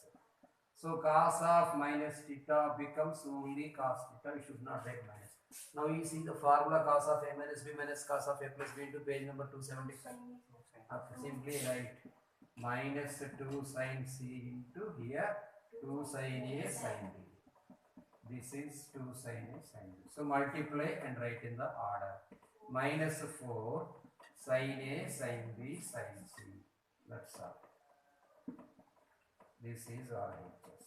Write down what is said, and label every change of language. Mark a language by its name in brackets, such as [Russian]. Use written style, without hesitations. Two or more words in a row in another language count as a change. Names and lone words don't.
[English] So cos of minus theta becomes only cos theta. We should not write minus. Now you see the formula cos of a minus b minus cos of a plus b into page number 275. Simply write minus 2 sin c into here 2 sin a sin b. This is 2 sin a sin b. So multiply and write in the order. Minus 4 sin a sin b sin c. That's all. This is RHS.